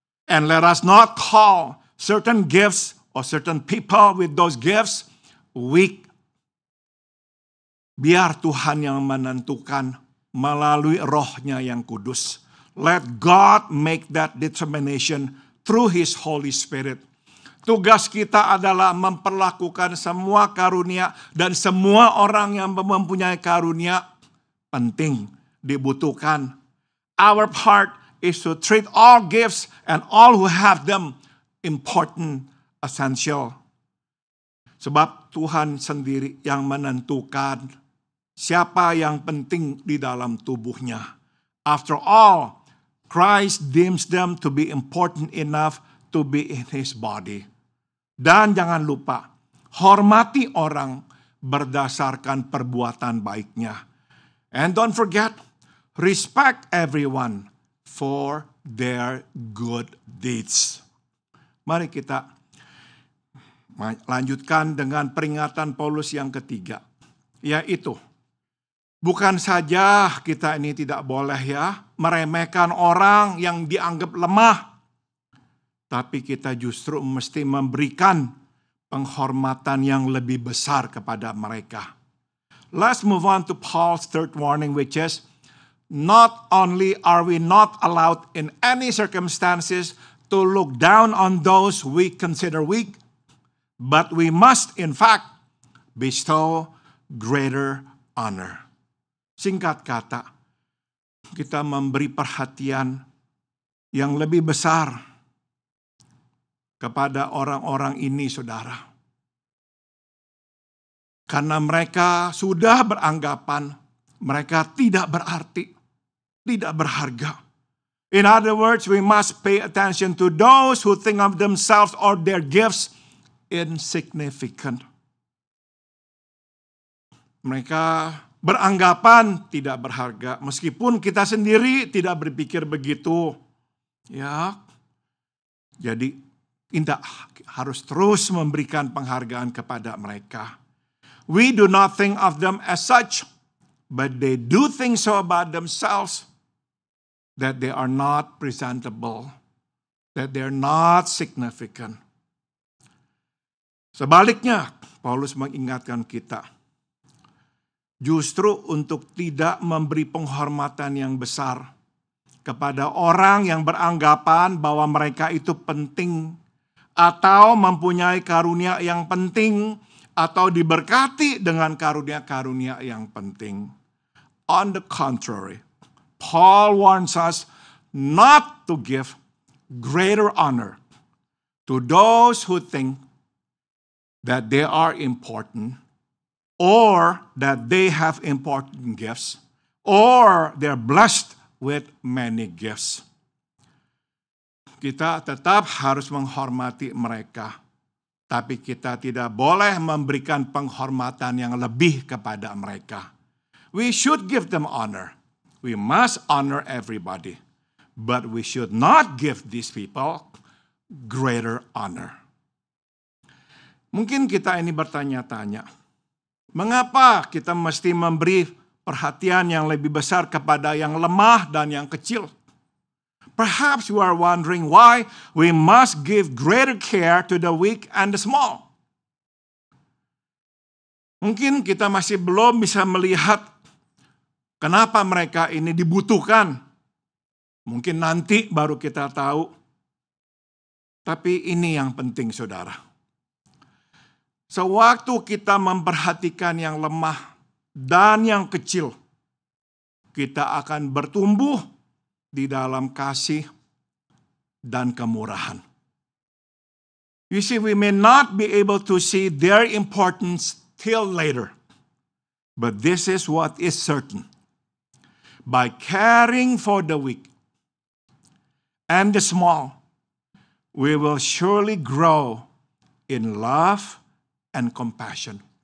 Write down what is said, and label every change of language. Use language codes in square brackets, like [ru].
[en] And let us not call certain gifts or certain people with those gifts weak. [id] Biar Tuhan yang menentukan melalui rohnya yang kudus. [en] Let God make that determination through His Holy Spirit. [id] Tugas kita adalah memperlakukan semua karunia dan semua orang yang mempunyai karunia penting, dibutuhkan. [en] Our part is to treat all gifts and all who have them important, essential. [id] Sebab Tuhan sendiri yang menentukan siapa yang penting di dalam tubuhnya. [en] After all, Christ deems them to be important enough to be in His body. [id] Dan jangan lupa, hormati orang berdasarkan perbuatan baiknya. [en] And don't forget, respect everyone for their good deeds. [id] Mari kita lanjutkan dengan peringatan Paulus yang ketiga, yaitu bukan saja kita ini tidak boleh meremehkan orang yang dianggap lemah. Tapi kita justru mesti memberikan penghormatan yang lebih besar kepada mereka. [en] Let's move on to Paul's third warning, which is, not only are we not allowed in any circumstances to look down on those we consider weak, but we must in fact bestow greater honor. [id] Singkat kata, kita memberi perhatian yang lebih besar kepada orang-orang ini, saudara. Karena mereka sudah beranggapan mereka tidak berarti, tidak berharga. [en] In other words, we must pay attention to those who think of themselves or their gifts insignificant. [id] Mereka beranggapan tidak berharga, meskipun kita sendiri tidak berpikir begitu. Ya, jadi kita harus terus memberikan penghargaan kepada mereka. [en] We do not think of them as such, but they do think so about themselves, that they are not presentable, that they are not significant. [id] Sebaliknya, Paulus mengingatkan kita, justru untuk tidak memberi penghormatan yang besar kepada orang yang beranggapan bahwa mereka itu penting atau mempunyai karunia yang penting atau diberkati dengan karunia-karunia yang penting. [en] On the contrary, Paul warns us not to give greater honor to those who think that they are important, or that they have important gifts, or they're blessed with many gifts. [id] Kita tetap harus menghormati mereka, tapi kita tidak boleh memberikan penghormatan yang lebih kepada mereka. [en] We should give them honor. We must honor everybody, but we should not give these people greater honor. [id] Mungkin kita ini bertanya-tanya, mengapa kita mesti memberi perhatian yang lebih besar kepada yang lemah dan yang kecil? [en] Perhaps you are wondering why we must give greater care to the weak and the small. [id] Mungkin kita masih belum bisa melihat kenapa mereka ini dibutuhkan. Mungkin nanti baru kita tahu. Tapi ini yang penting, saudara. Sewaktu kita memperhatikan yang lemah dan yang kecil, kita akan bertumbuh di dalam kasih dan kemurahan. [en] You see, we may not be able to see their importance till later, but this is what is certain. By caring for the weak and the small, we will surely grow in love and compassion.